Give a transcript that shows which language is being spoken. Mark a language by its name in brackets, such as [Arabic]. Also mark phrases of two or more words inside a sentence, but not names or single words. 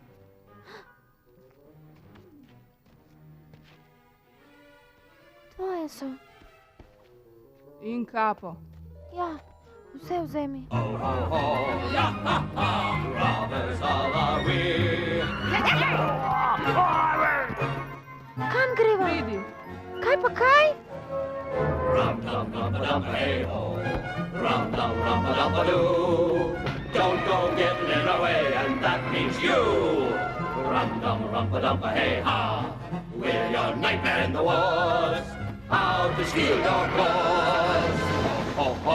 [Slovenian] Tvoje so. In kapo. Ja, vse vzemi. Kam greva? Pridi. Kaj pa kaj? [English] Don't go getting in our way, and that means you. Rum-dum-rumpa-dumpa-hey-ha. We're your nightmare in the woods. How to steal your goods. Ho-ho-ho.